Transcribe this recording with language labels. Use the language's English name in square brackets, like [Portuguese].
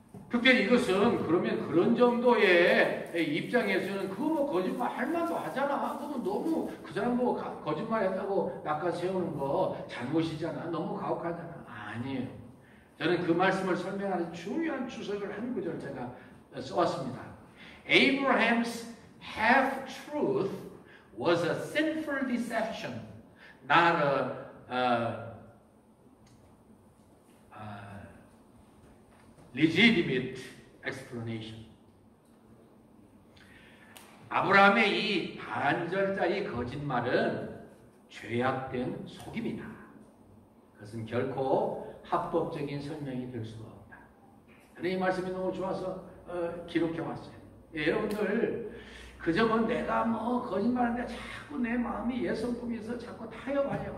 [Korean] 특별히 이것은 그러면 그런 정도의 입장에서는 그거 뭐 거짓말 할 만도 하잖아. 그거 너무 그 사람 뭐 거짓말 했다고 낚아 세우는 거 잘못이잖아. 너무 가혹하잖아. 아니에요. 저는 그 말씀을 설명하는 중요한 주석을 한 구절 제가 써왔습니다. [English] Abraham's half-truth was a sinful deception, not a legitimate explanation. [Korean] 아브라함의 이 반절짜리 거짓말은 죄악된 속임이다. 그것은 결코 합법적인 설명이 될 수가 없다. 저는 이 말씀이 너무 좋아서 기록해 왔어요. 예, 여러분들 그저 뭐 내가 뭐 거짓말하는데 자꾸 내 마음이 예성품에서 자꾸 타협하려고.